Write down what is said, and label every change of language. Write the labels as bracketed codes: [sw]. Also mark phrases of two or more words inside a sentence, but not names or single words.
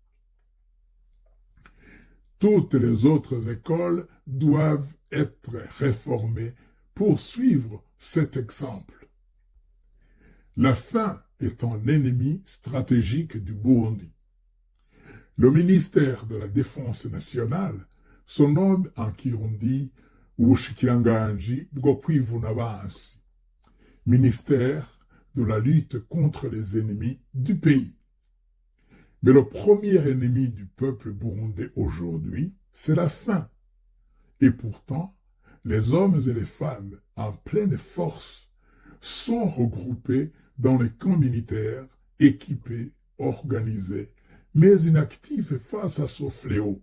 [fr] Toutes les autres écoles doivent être réformées pour suivre cet exemple. La faim est un ennemi stratégique du Burundi. Le ministère de la Défense nationale se nomme en Kirundi [rn] Ubushikiranganji bwo kwivuna abansi, [fr] ministère de la lutte contre les ennemis du pays. Mais le premier ennemi du peuple burundais aujourd'hui, c'est la faim. Et pourtant, les hommes et les femmes en pleine force sont regroupés dans les camps militaires, équipés, organisés, mais inactifs face à ce fléau.